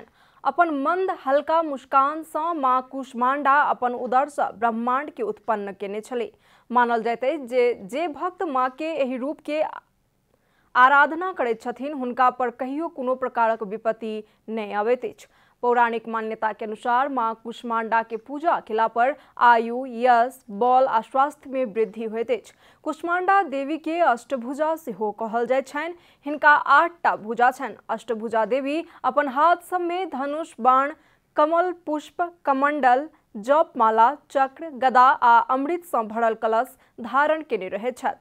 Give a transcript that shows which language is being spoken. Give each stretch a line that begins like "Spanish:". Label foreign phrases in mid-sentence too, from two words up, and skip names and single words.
Maithili: अपन मंद हल्का मुस्कान सँ मां कुष्मांडा अपन उदर सँ ब्रह्मांड के उत्पन्न केने छली। मानल जाइत अछि जे भक्त मां के एहि रूप के आराधना करैत छथिन हुनका पर कहियो कोनो प्रकारक विपत्ति नहि अबैत अछि। पौराणिक मान्यता के अनुसार मां कुष्मांडा के पूजा केला पर आयु, यश, बल आ स्वास्थ्य में वृद्धि होइत अछि। कुष्मांडा देवी के अष्टभुजा सेहो कहल जाइत छनि। हिनका 8टा भुजा छनि। अष्टभुजा देवी अपन हाथ सब में धनुष, बाण, कमल पुष्प, कमंडल, जप माला, चक्र, गदा आ अमृत सँ भरल कलश धारण केने रहैत छथि।